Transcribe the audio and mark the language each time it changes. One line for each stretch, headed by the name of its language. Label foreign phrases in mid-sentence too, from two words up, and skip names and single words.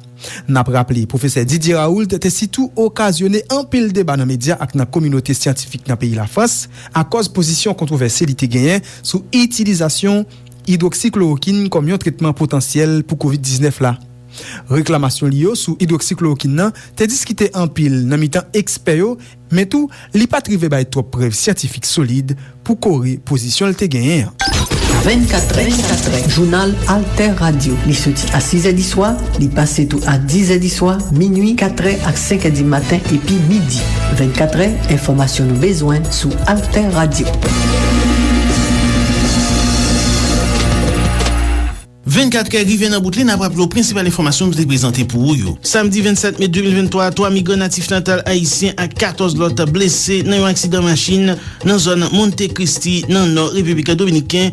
Haitian Creole: Nap rappele, professeur Didier Raoult te sitou okasyone an pil debat nan media ak nan kominote scientifique nan peyi la France a koz posisyon kontroverse li te genyen sou itilizasyon hydroxychloroquine kom yon tretman potansyel pou COVID-19 la. Reklamasyon li yo sou hydroxychloroquine nan te diskite an pil nan mitan eksper yo, men tou li pa trive bay trop preuve scientifique solide pou kore posisyon li te genyen. 24 Journal Alter Radio. Li soti a 6 di soir, li pase tou a 10 di soir, minuit, 4 ak 5 di matin epi midi. 24 informasyon nou bezwen sou Alter Radio. 24 kè rive nan bout li nan apraplo prinsipal informasyon nou te prezante pou ou yo. Samedi 27 mai 2023, 3 migran natif natal haïsien ak 14 lot blese nan yon aksidant machin nan zon Monte Cristi nan nord Republika Dominiken.